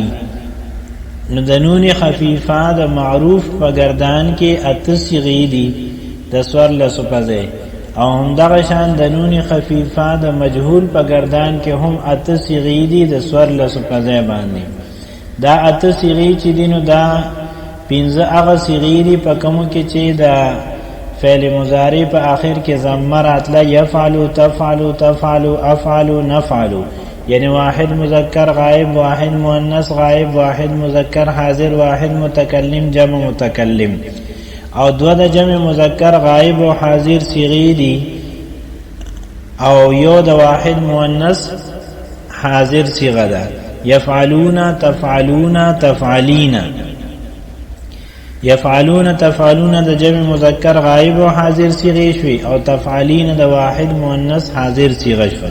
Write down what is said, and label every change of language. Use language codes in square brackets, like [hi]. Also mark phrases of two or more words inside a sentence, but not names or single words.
[ps] نو د نون خفیفه د معروف په گردان کې اته صیغې دي د څوارلسو په ځای، او هم دغه شان د نون خفیفه د مجهول په گردان کې هم اته صیغې دي د څوارلسو په ځای باندې. دا اته صیغې چې دي نو دا پنځه هغه صیغې دي په کومو کې چې د فعل مضارع په آخر کې ضمه راتله، [ar] یفعلو تفعلو تفعلو افعلو نفعلو، [ps] یعنی واحد مذکر غائب، واحد مؤنث غائب، واحد مذکر حاضر، واحد متکلم جمع متکلم، او دو د جمع مذکر غائب او حاضر صیغې دي، او یو د واحد مؤنث حاضر صیغه ده. [ar] یفعلون تفعلون تفعلین، یفعلون تفعلون [ps] د جمع مذکر غائب او حاضر صیغه شوي، او تفعلین د واحد مؤنث حاضر صیغه شوي.